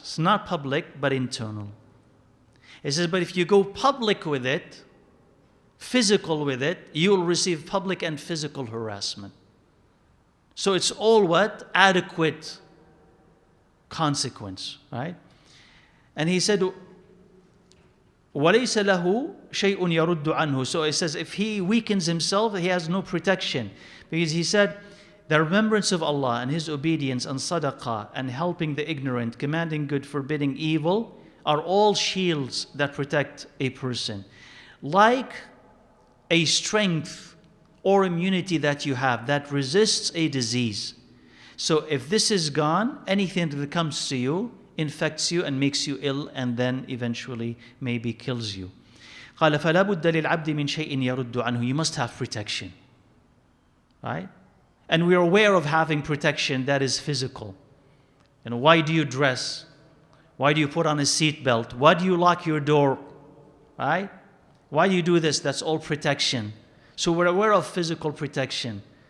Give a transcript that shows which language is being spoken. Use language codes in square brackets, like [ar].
[en] It's not public, but internal. It says, but if you go public with it, physical with it, you will receive public and physical harassment. So it's all what? Adequate consequence, right? And he said, [ar] وَلَيْسَ لَهُ شَيْءٌ يَرُدُّ عَنْهُ. [en] So it says, if he weakens himself, he has no protection. Because he said, the remembrance of Allah and His obedience and sadaqah and helping the ignorant, commanding good, forbidding evil, are all shields that protect a person. Like a strength or immunity that you have that resists a disease. So if this is gone, anything that comes to you infects you and makes you ill, and then eventually maybe kills you. [ar] قال فلا بد للعبد من شيء يرد عنه. [en] You must have protection. Right? And we are aware of having protection that is physical. And why do you dress? Why do you put on a seatbelt? Why do you lock your door? Right? Why do you do this? That's all protection. So we're aware of physical protection.